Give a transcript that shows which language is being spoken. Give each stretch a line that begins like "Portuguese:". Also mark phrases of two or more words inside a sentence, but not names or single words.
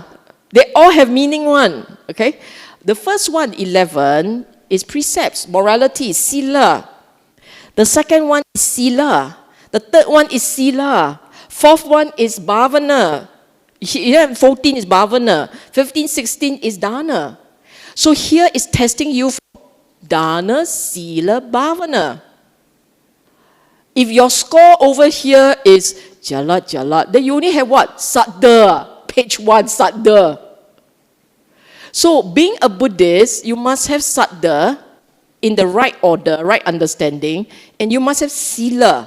English: They all have meaning one, okay? The first one, 11, is precepts, morality, sila. The second one is sila. The third one is sila. Fourth one is bhavana. 14 is bhavana. 15, 16 is dana. So here is testing you for
Pali: dana, sila, bhavana.
English: If your score over here is jalat, then you only have what? Saddha. Page 1, saddha. So being a Buddhist, you must have saddha in the right order, right understanding, and you must have sila.